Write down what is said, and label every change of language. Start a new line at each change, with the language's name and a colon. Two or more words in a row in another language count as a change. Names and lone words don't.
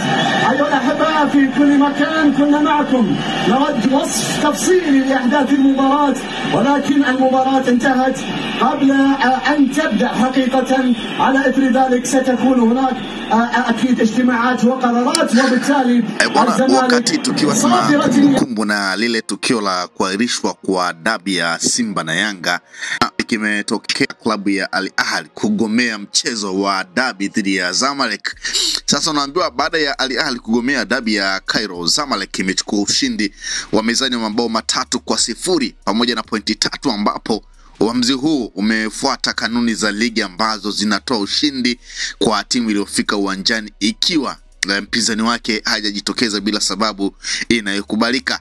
Arabic: أيها الأحباء في كل مكان كنا معكم نود وصف تفصيلي لأحداث المباراة، ولكن المباراة انتهت قبل أن تبدأ حقيقة. على إثر ذلك ستكون هناك أكيد اجتماعات وقرارات، وبالتالي
Swahili: wakati tukiwa tunakumbukumbu na lile tukio la kuahirishwa kwa dabi ya Simba na Yanga, kimetokea klabu ya Al Ahly kugomea mchezo wa dabi dhidi ya Zamalek. Sasa unaambiwa baada ya Al Ahly kugomea dabi ya Cairo, Zamalek imechukua ushindi wa mezani wa mabao 3-0 pamoja na pointi 3, ambapo uamuzi huu umefuata kanuni za ligi ambazo zinatoa ushindi kwa timu iliyofika uwanjani ikiwa mpinzani wake hajajitokeza bila sababu inayokubalika.